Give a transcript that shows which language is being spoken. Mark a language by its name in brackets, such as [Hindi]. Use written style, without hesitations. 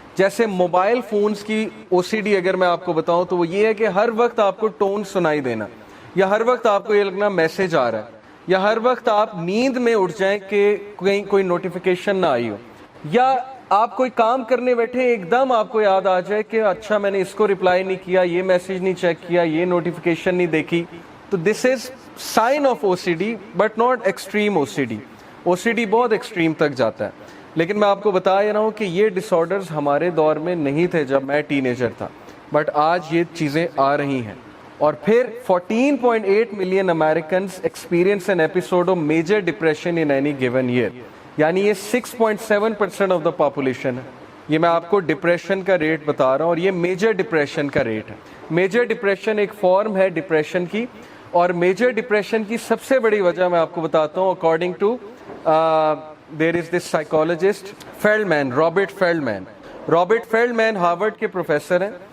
[Urdu] جیسے mobile phones کی او C D اگر میں آپ کو بتاؤں تو وہ یہ ہے کہ ہر وقت آپ کو ٹون سنائی دینا, یا ہر وقت آپ کو یہ لگنا میسج آ رہا ہے, یا ہر وقت آپ نیند میں اٹھ جائیں کہ کہیں کوئی نوٹیفیکیشن نہ آئی ہو, یا آپ کوئی کام کرنے بیٹھے ایک دم آپ کو یاد آ جائے کہ اچھا میں نے اس کو رپلائی نہیں کیا, یہ میسج نہیں چیک کیا, یہ نوٹیفیکیشن نہیں دیکھی. [English] تو this is sign of O C D, but not extreme O C D. [Urdu] O C D بہت ایکسٹریم تک جاتا ہے, لیکن میں آپ کو بتا رہا ہوں کہ یہ ڈس آرڈرز ہمارے دور میں نہیں تھے جب میں ٹین ایجر تھا, بٹ آج یہ چیزیں آ رہی ہیں. اور پھر [English] 14.8 million Americans experience an episode of major depression in any given year. [Urdu] یعنی یہ 6.7% آف دا پاپولیشن ہے. یہ میں آپ کو ڈپریشن کا ریٹ بتا رہا ہوں اور یہ میجر ڈپریشن کا ریٹ ہے. میجر ڈپریشن ایک فارم ہے ڈپریشن کی, اور میجر ڈپریشن کی سب سے بڑی وجہ میں آپ کو بتاتا ہوں. [English] according to there is this psychologist Feldman, Robert Feldman [Urdu] Harvard کے پروفیسر ہیں.